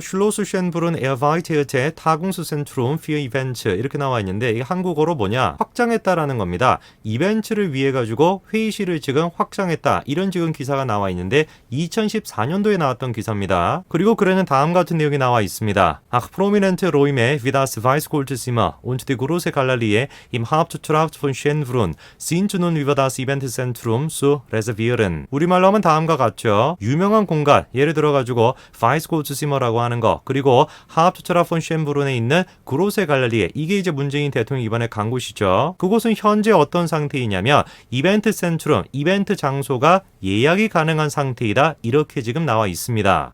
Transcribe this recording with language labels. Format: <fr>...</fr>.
<ko>Schloss Schönbrunn erweiterte Tagungszentrum für Events, 이렇게 나와 있는데 이게 한국어로 뭐냐, 확장했다라는 겁니다. 이벤트를 위해 가지고 회의실을 지금 확장했다, 이런 지금 기사가 나와 있는데 2014년도에 나왔던 기사입니다. 그리고 글에는 다음 같은 내용이 나와 있습니다.</ko> <de>Ach, prominente Räume wie das Weißgoldzimmer und die große Galerie im Haupttrakt von Schönbrunn sind nun über das Eventzentrum zu reservieren.</de> <ko>우리말로 하면 다음과 같죠. 유명한 공간, 예를 들어 가지고 Weißgoldzimmer라고 하는 거, 그리고 Haupttrakt von Schönbrunn에 있는 große Galerie, 이게 이제 문재인 대통령이 이번에 간 곳이죠. 그곳은 현재 어떤 상태이냐면 이벤트 센트럼, 이벤트 장소가 예약이 가능한 상태이다, 이렇게 지금 나와 있습니다.</ko>